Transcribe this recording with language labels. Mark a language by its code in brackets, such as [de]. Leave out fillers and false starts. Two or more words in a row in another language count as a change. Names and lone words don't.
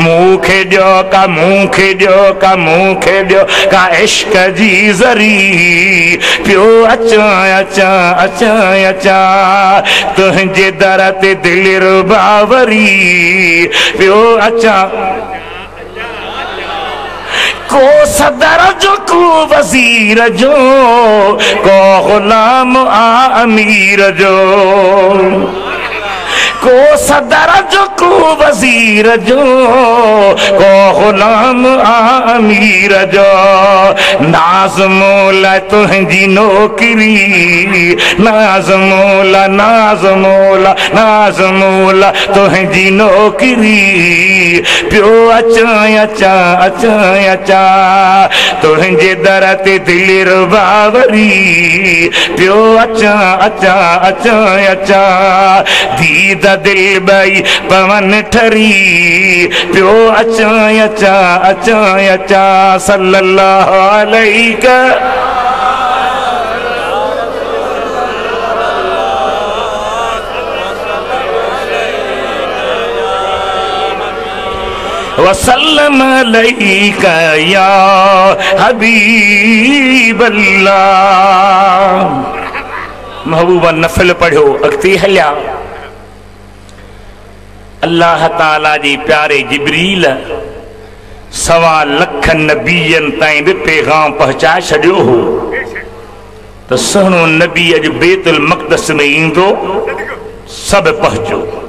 [sd] मूंखे ॾियो का मूंखे ॾियो का मूंखे ॾियो का इश्क जी ज़री पियो अचां अचां अचां अचां। तुंहिंजे दर ते दिलि रुबा वरी पियो अचां। को सदर जो को वज़ीर जो, को ग़ुलाम आ अमीर जो। को सदर जो को वज़ीर जो, को ग़ुलाम आ अमीर जो। नाज़ मौला तुंहिंजी नौकरी, नाज़ मौला नाज़ मौला नाज़ मौला तुंहिंजी नौकरी पियो अचां अचां अचां अचां। तुंहिंजे दर ते दिलि रुबा वरी पियो अचां अचां अचां अचां। दीद दिल बई पवन ठरी पियो अचां अचां अचां अचां। [ar] صلى الله عليه وسلم عليك يا حبيب الله. [sd] महबूबा नफिल पढ़ियो, अॻिते हलिया। अल्लाह ताला जी प्यारे जिब्रील 1.25 लख नबीयन ताईं भी पैगाम पहुंचाए छॾियो हो तो सुहिणो नबी अॼु बैतुल मक़दस में ईंदो, सब पहुंचो।